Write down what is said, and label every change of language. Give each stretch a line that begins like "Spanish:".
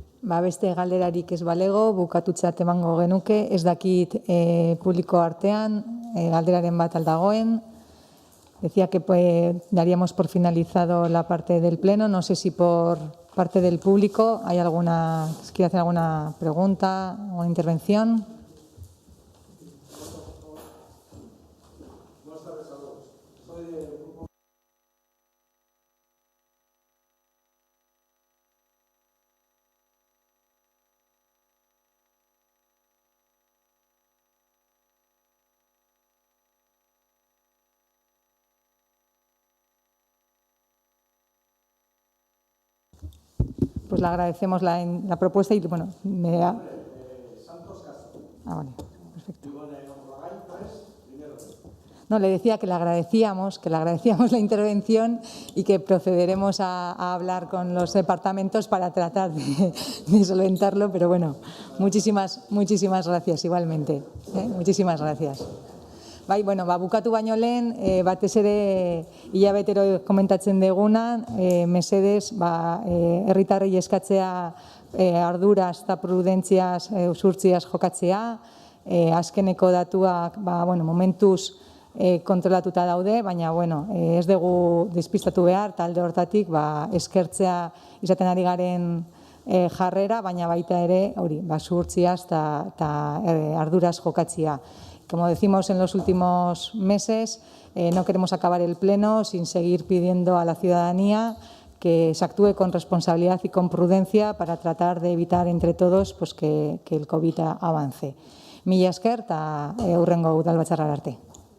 Basque: Beste galderarik ez balego, bukatutzat emango genuke, ez dakit publiko artean, galderaren bat aldagoen.
Spanish: Decía que daríamos por finalizado la parte del pleno, no sé si por parte del público hay quiere hacer alguna pregunta o intervención. Pues le agradecemos la propuesta y bueno, vale, perfecto. No, le decía que le agradecíamos la intervención y que procederemos a hablar con los departamentos para tratar de solventarlo, pero bueno, muchísimas gracias igualmente. Muchísimas gracias.
Basque: Bai, bukatu baino lehen, batez ere hilabetero komentatzen deguna, mesedez, herritarrei eskatzea arduraz eta prudentziaz, usurtziaz jokatzea, azkeneko datuak, momentuz kontrolatuta daude, baina, ez dugu despistatu behar, talde hortatik, eskertzea izaten ari garen jarrera, baina baita ere, usurtziaz eta arduraz jokatzea.
Spanish: Como decimos en los últimos meses, no queremos acabar el pleno sin seguir pidiendo a la ciudadanía que se actúe con responsabilidad y con prudencia para tratar de evitar entre todos que el COVID avance.
Basque: Mila esker eta hurrengo udalbatzarrara arte.